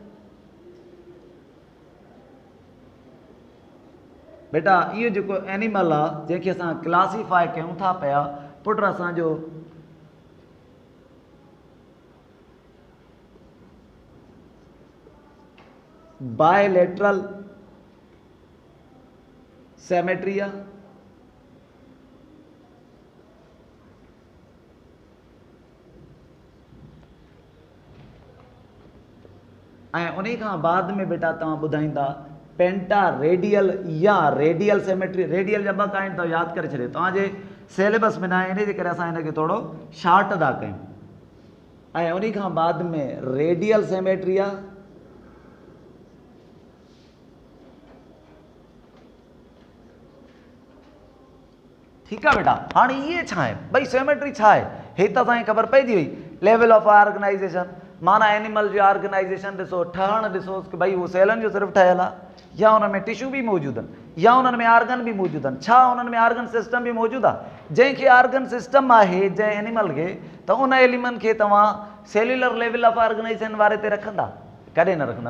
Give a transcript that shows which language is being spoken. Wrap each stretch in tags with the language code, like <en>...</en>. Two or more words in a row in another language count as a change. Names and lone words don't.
<sd>बेटा इहो जेको एनिमल आहे जंहिंखे असां क्लासीफाई कयूं था पिया पुट असांजो</sd> <en>bilateral symmetry</en> <sd>आहे। ऐं उन खां बाद में बेटा तव्हां ॿुधाईंदा</sd> <en>penta radial</en> <sd>या</sd> <en>radial symmetry.</en> <sd>रेडियल जा ॿ काइंड अथव, यादि करे छॾियो, तव्हांजे सिलेबस में न आहे, इन जे करे असां हिनखे थोरो शार्ट था कयूं। ऐं उन खां बाद में</sd> <en>radial symmetry</en> <sd>आहे, ठीकु आहे बेटा। हाणे इहे छा आहे भई सेमेट्री छा आहे? हे त असांखे ख़बर पइजी वई।</sd> <en>level of organisation</en> <sd>माना एनिमल जो ऑर्गेनाइजेशन ॾिसो, ठहणु ॾिसोसि कि भई उहो सेलनि जो सिर्फ़ु ठहियल आहे, या उन में टिश्यू बि मौजूदु आहिनि, या उन्हनि में आर्गन बि मौजूदु आहिनि, छा उन्हनि में</sd> <en>organ system</en> <sd>बि मौजूदु आहे? जंहिंखे</sd> <en>organ system</en> <sd>आहे जंहिं एनिमल खे, त उन एनिमल खे तव्हां</sd> <en>cellular level of organisation</en> <sd>वारे ते रखंदा? कॾहिं न रखंदा।</sd>